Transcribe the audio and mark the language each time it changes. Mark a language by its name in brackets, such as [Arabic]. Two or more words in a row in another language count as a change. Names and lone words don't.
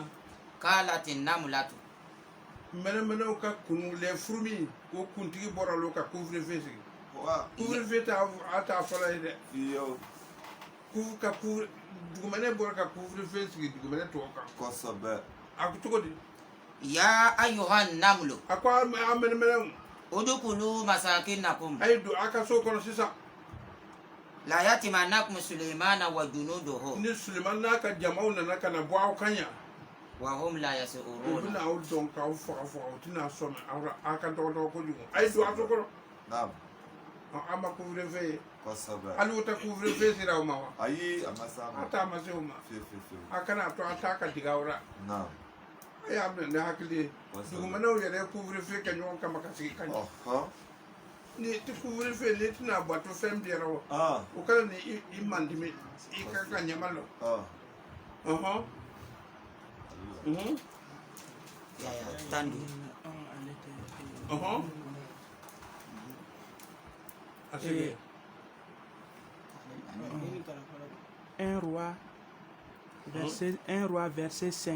[Arabic] قالت نملة. [Bambara] Mɛnɛmɛnɛw ka kunu lɛ furumi o kuntigi bɔra olu ka couvre-feu sigi. Couvre-feu t'a fɔlɔ ye dɛ. Fiyewu. Dugumɛnɛ bɔra ka couvre-feu sigi dugumɛnɛ tɔw kan. Kosɛbɛ. A ko cogo di. [Arabic] يا أيها النمل. [Bambara] A ko an mɛnɛmɛnɛw. [Arabic] ادخلوا مساكنكم. [Bambara] A ye don a ka so kɔnɔ sisan. [Arabic] لا يحطمنكم سليمان وجنوده. [Bambara] Ni Suleman n'a ka jamaw nana ka na bɔ aw kan yan. [Arabic] وهم لا [Bambara] U [Arabic] yas'urun. [Bambara] bɛna aw dɔn k'aw faga u tɛna sɔn aw ka dɔgɔtɔrɔ kojugu. A ye don a so kɔnɔ. Naam. An ma couvre-feu ye. Kosɛbɛ. Hali o tɛ couvre-feu sera aw ma wa. Ayi a ma s'a ma. A t'a ma se o ma. Fiyewu. A kana to a t'a ka digi aw la. Naam. A y'a minɛ ni hakili ye. Dugumɛnɛw yɛrɛ ye couvre-feu kɛ ɲɔgɔn kama ka sigi ka ɲɛ. Ni tɛ couvre-feu n'i tɛna bato fɛn bɛɛ rɔ. O kɛra ni i man dimi i ka ɲama lɔ. Tandu. [French] Un roi, verset 5.